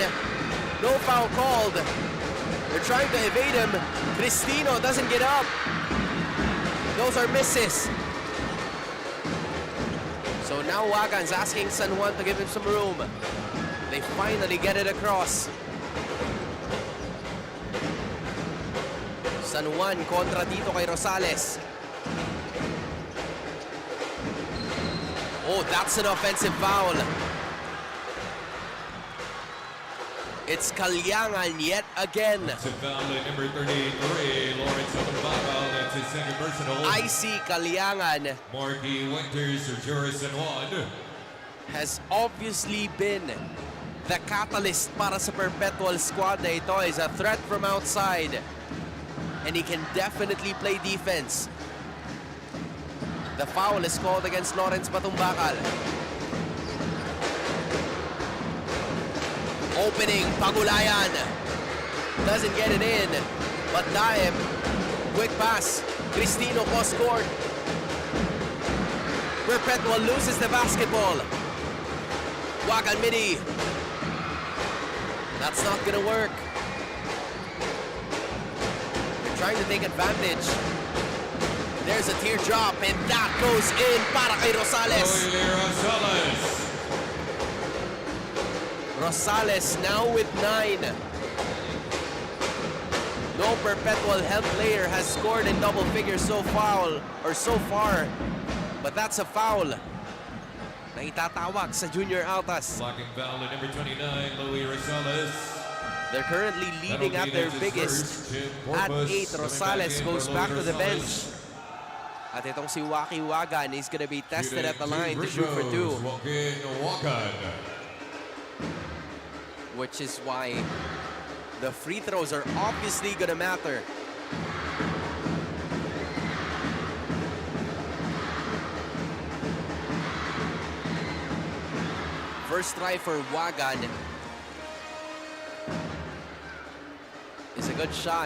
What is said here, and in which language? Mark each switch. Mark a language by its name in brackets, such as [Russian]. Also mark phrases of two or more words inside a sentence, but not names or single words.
[English] No foul called. They're trying to evade him. Cristino doesn't get up. Those are misses. So now Wagan's asking San Juan to give him some room. They finally get it across. [Filipino] San Juan kontra dito kay Rosales. [English] Oh, that's an offensive foul. It's Kaliangan yet again. It's a foul at number 33, Lawrence Batumbakal. That's his second personal. I see Kaliangan Marky Winters or Joris San Juan has obviously been the catalyst [Filipino] para sa Perpetual squad na ito. [English] Is a threat from outside. And he can definitely play defense. The foul is called against Lawrence Batumbakal. Opening, Pagulayan. Doesn't get it in. But Daeb, quick pass. Cristino cross-court. Perpetual loses the basketball. Wagan Midi. That's not gonna work. They're trying to take advantage. There's a teardrop, and that goes in [Filipino] para kay [English] Rosales. Rosales now with 9. No Perpetual health player has scored in double figures so far, but that's a foul [Filipino] na itatawag sa [English] Junior Altas. Blocking foul at number 29, Louis Rosales. They're currently leading at their biggest. At 8, Rosales goes back to the bench. [Filipino] At itong si Waki Wagan, [English] he's gonna be tested at the line to shoot for 2. Which is why the free throws are obviously gonna matter. First try for Wagan is a good shot.